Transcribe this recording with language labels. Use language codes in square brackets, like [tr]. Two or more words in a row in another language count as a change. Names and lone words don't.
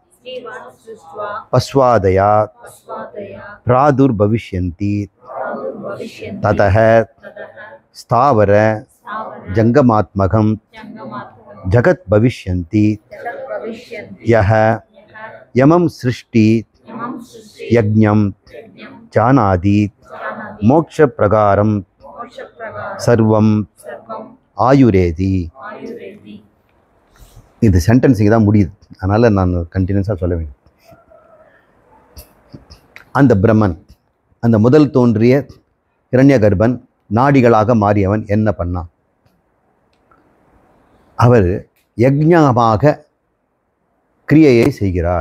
[sa] पश्वादयः प्रादुर्भविष्यन्ति ततः स्थावर जङ्गमात्मकम् जगत् भविष्यन्ति यः यमम् सृष्टि सृष्टि யக்ஞம் यज्ञं ஜானாதி जानाति मोक्ष प्रकारम् मोक्षप्रकारं சர்வம் सर्वं ஆயுரேதி. आयुरेति [ta] இது சென்டென்ஸிங் தான் முடியுது, அதனால் நான் கண்டினியூஸாக சொல்ல வேண்டும். அந்த பிரம்மன், அந்த முதல் தோன்றிய இரண்யகர்பன், நாடிகளாக மாறியவன் என்ன பண்ணான்? அவர் யக்ஞமாக கிரியையை செய்கிறார்.